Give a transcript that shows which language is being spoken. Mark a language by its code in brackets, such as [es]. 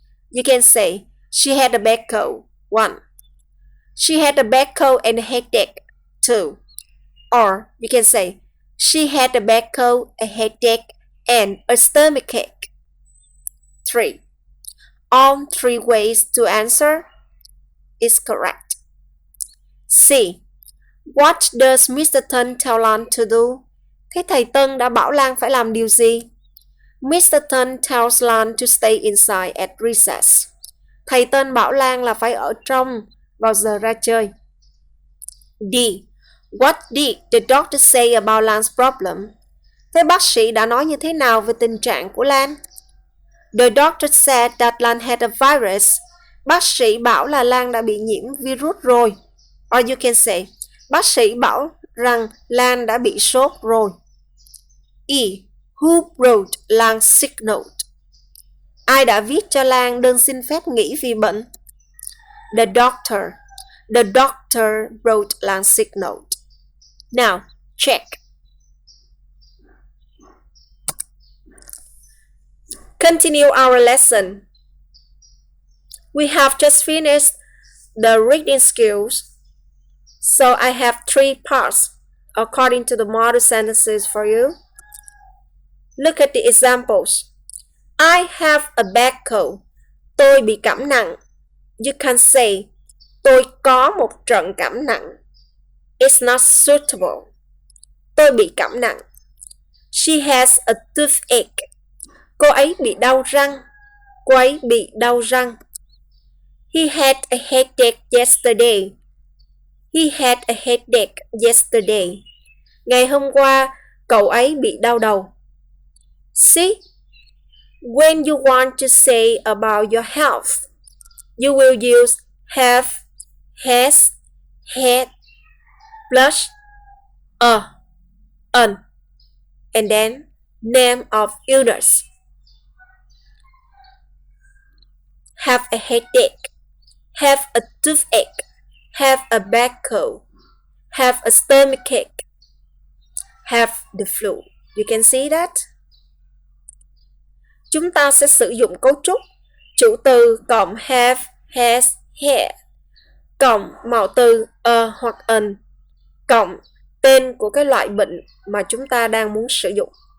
[en] You can say, she had a bad cold. 1. She had a bad cold and a headache. 2. Or you can say, she had a bad cold, a headache, and a stomachache. 3. All three ways to answer is correct. C. What does Mr. Tân tell Lan to do? [vi] Thế thầy Tân đã bảo Lan phải làm điều gì? [en] Mr. Tân tells Lan to stay inside at recess. [vi] Thầy Tân bảo Lan là phải ở trong vào giờ ra chơi. [en] D. What did the doctor say about Lan's problem? [vi] Thế bác sĩ đã nói như thế nào về tình trạng của Lan? [en] The doctor said that Lan had a virus. [vi] Bác sĩ bảo là Lan đã bị nhiễm virus rồi. [en] Or you can say, [vi] bác sĩ bảo rằng Lan đã bị sốt rồi. [en] E. Who wrote Lan's sick note? [vi] Ai đã viết cho Lan đơn xin phép nghỉ vì bệnh? [en] The doctor. The doctor wrote Lan's sick note. Now, check. Continue our lesson. We have just finished the reading skills. So I have 3 parts according to the model sentences for you. Look at the examples. I have a bad cold. [vi] Tôi bị cảm nặng. [en] You can say, [vi] tôi có một trận cảm nặng. [en] It's not suitable. [vi] Tôi bị cảm nặng. [en] She has a toothache. [vi] Cô ấy bị đau răng. Cô ấy bị đau răng. [en] He had a headache yesterday. He had a headache yesterday. [vi] Ngày hôm qua, cậu ấy bị đau đầu. [en] See? When you want to say about your health, you will use have, has, had, plus an, and then name of illness. Have a headache, have a toothache, have a bad cold, have a stomachache, have the flu. You can see that? [vi] Chúng ta sẽ sử dụng cấu trúc chủ từ cộng have, has, had, cộng mẫu từ a hoặc an, cộng tên của cái loại bệnh mà chúng ta đang muốn sử dụng.